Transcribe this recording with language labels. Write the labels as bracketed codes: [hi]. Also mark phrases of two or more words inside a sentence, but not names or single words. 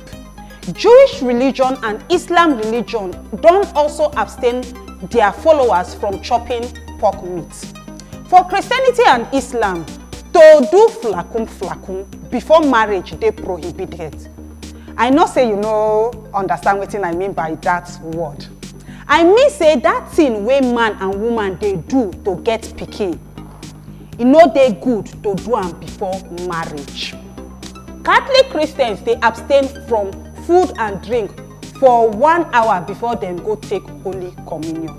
[pcm] Jewish religion and Islam religion don also abstain their followers from chopping pork meat. For Christianity and Islam, to do flakum before marriage dey prohibited. I know say you no understand what I mean by that word. I mean say that thing wey man and woman dey do to get pikin, e no dey good to do am before marriage. Catholic Christians dey abstain from food and drink for 1 hour before dem go take Holy Communion.